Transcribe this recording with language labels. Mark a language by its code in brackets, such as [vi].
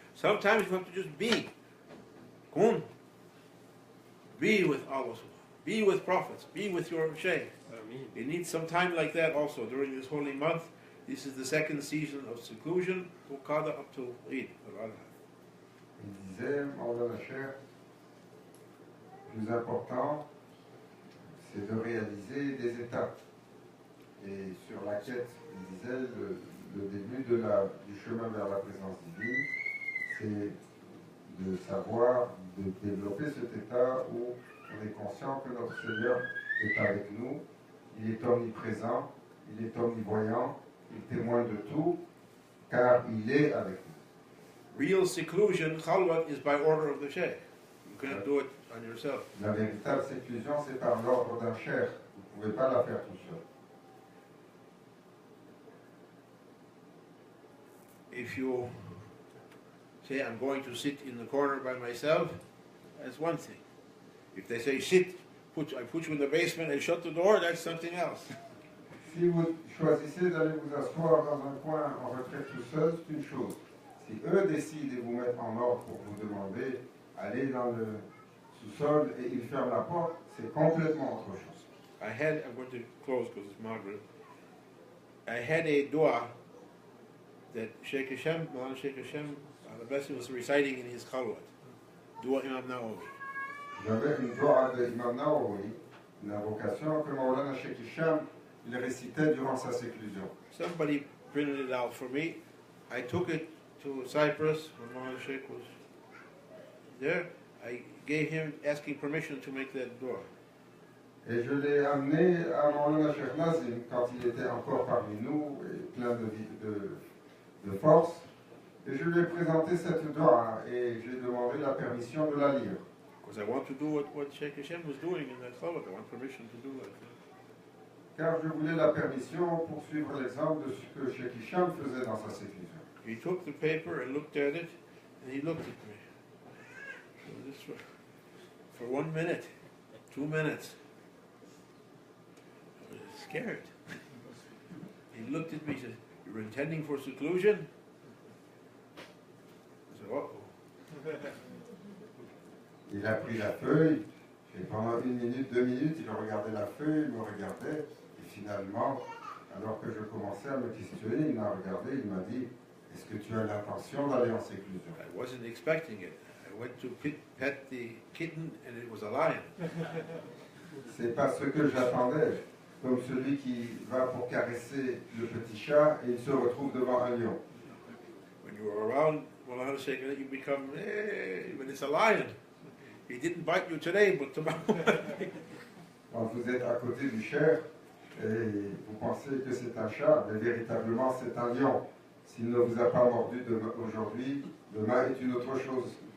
[en] Sometimes you have to just be. Kun. Be with Allah subhanahu. Be with prophets. Be with your shaykh. You need some time like that also during this holy month. This is the second season of seclusion, Qada up to Eid al-Adha. [fr] Il disait, Maulana Cheikh, le plus important, c'est de réaliser des étapes. Et sur la quête, il disait, le début du chemin vers la présence divine, c'est de savoir, de développer cet état où on est conscient que notre Seigneur est avec nous, il est omniprésent, il est omnivoyant, il témoigne de tout, car il est avec nous. [en] Real seclusion, khalwat, is by order of the Shaykh. You can't do it on yourself. [fr] La véritable séclusion, c'est par l'ordre d'un cheikh. Vous ne pouvez pas la faire tout seul. [en] If you say, I'm going to sit in the corner by myself, that's one thing. If they say, sit, I put you in the basement and shut the door, that's something else. [fr] Si vous choisissez d'aller vous asseoir dans un coin en retraite tout seul, c'est une chose. Si eux décident de vous mettre en ordre pour vous demander, aller dans le sous-sol et ils ferment la porte, c'est complètement autre chose. [en] I'm going to close because it's Maghrib. I had a dua that Sheikh Hashem, Maulana Sheikh Hashem, the blessing was reciting in his khalwat. Dua Imam Nawawi. [fr] J'avais une dua de Imam Nawawi, une invocation que Maulana Sheikh Hisham il récitait durant sa séclusion. [en] Somebody printed it out for me. I took it to Cyprus when Maulana Sheikh was there. I gave him asking permission to make that dua. [fr] Et je l'ai amené à Maulana Cheikh Nazim quand il était encore parmi nous, et plein de force. Et je lui ai présenté cette dua et j'ai demandé la permission de la lire. [en] Because I want to do what Sheikh Hashem was doing in that khalwat. I want permission to do that. [fr] Car je voulais la permission pour suivre l'exemple de ce que Sheikh Hisham faisait dans sa séclusion. [en] He took the paper and looked at it, and he looked at me. So this for 1 minute, 2 minutes. I was scared. He looked at me and said, "You're intending for seclusion?" I said, "Uh-oh." [fr] Il a pris la feuille, et pendant 1 minute, 2 minutes, il regardait la feuille, il me regardait, et finalement, alors que je commençais à me questionner, il m'a regardé, il m'a dit, est-ce que tu as l'intention d'aller en séclusion? [en] I wasn't expecting it. I went to pet the kitten, and it was a lion. [fr] C'est pas ce que j'attendais, comme celui qui va pour caresser le petit chat, et il se retrouve devant un lion. [en] When you are around Maulana Sheikh, you become, hey, but it's a lion. He didn't bite you today, but tomorrow. [fr] Quand vous êtes à côté du cheikh, et vous pensez que c'est un chat, mais véritablement c'est un lion. S'il ne vous a pas mordu aujourd'hui, demain est une autre chose.